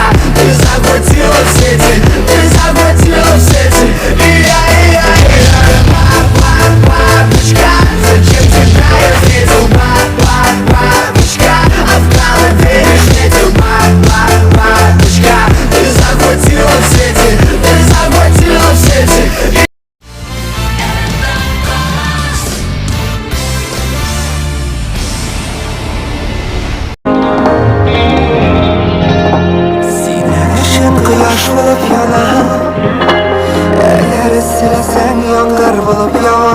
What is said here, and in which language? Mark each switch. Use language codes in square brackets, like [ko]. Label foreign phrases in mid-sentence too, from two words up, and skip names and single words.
[ru] Ты захватила в сети, бабочка. Зачем тебя я встретил, бабочка? А в голове лишь ветер, бабочка. Ты захватила в сети, [uz] Quyosh bo'lib yonaman, agar silasang yomg'ir bo'lib yog'aman.